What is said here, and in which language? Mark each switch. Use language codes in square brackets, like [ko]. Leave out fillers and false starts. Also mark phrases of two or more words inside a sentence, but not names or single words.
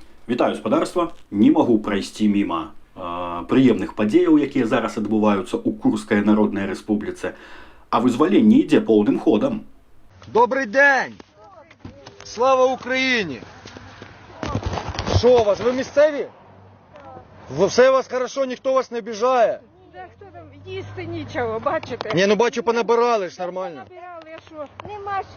[be] Вітаю, спадарства! Не магу прайсці міма прыемных падзеяў, якія зараз адбываюцца ў Курскай Народнай Рэспубліцы, а вызваленне ідзе поўным ходам. [uk] Добрий день! Слава Україні! Що у вас, ви місцеві? [ru] Все у вас хорошо, [uk] ніхто вас не обіжає? Да хто там, їсти нічого, бачите? Ні, ну бачу, понабирали ж нормально. Набирали, а що? Нема ж.